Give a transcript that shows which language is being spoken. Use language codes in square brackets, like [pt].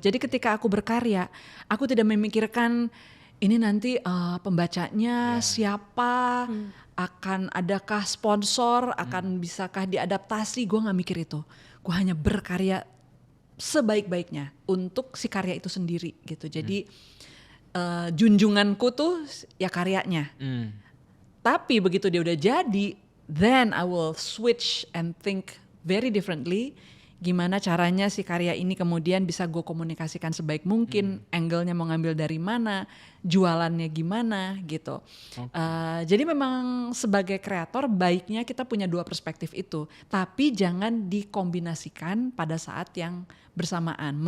[id] Jadi ketika aku berkarya, aku tidak memikirkan ini nanti pembacanya siapa, akan adakah sponsor, akan bisakah diadaptasi, gue gak mikir itu. Gue hanya berkarya sebaik-baiknya untuk si karya itu sendiri gitu. Jadi junjunganku tuh ya karyanya. Tapi begitu dia udah jadi, [en] then I will switch and think very differently. [id] Gimana caranya si karya ini kemudian bisa gue komunikasikan sebaik mungkin, angle-nya mau ngambil dari mana, jualannya gimana gitu. Jadi memang sebagai kreator baiknya kita punya dua perspektif itu, tapi jangan dikombinasikan pada saat yang bersamaan.